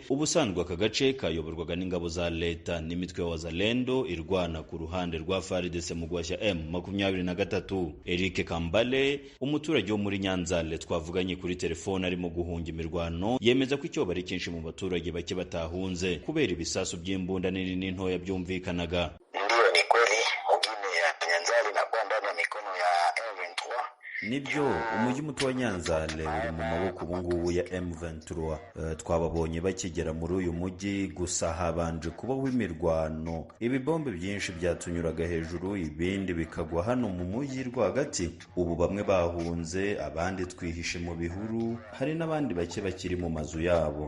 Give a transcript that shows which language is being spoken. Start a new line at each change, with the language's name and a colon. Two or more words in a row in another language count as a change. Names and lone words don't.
Kinyarwanda: Ubusanzwe aka gace kayoborwaga n'ingabo za leta n'imitwe ya Wazalendo irwana ku ruhande rwa FARDC mu gwashya M23. Eric Kambale, umuturage wo muri Nyanzale twavuganye kuri telefone arimo guhunga imirwano, yemeza ko icyo bari cyinshi mu baturage bake batahunze kubera ibisasu by'imbunda nini n'intoya byumvikanaga.
Swahili: Ndio, ni kweli mugine ya Nyanzale inakuwa ndani ya mikono ya M23.
Kinyarwanda: nibyo umujyi muto wa Nyanzale uri mu maboko ubungubu ya M23. Twababonye bakigera muri uyu mujyi, gusa habanje kubaho imirwano, ibibombe byinshi byatunyuraga hejuru, ibindi bikagwa hano mu mujyi rwagati. Ubu bamwe bahunze, abandi twihishe mu bihuru, hari n'abandi bake bakiri mu mazu yabo.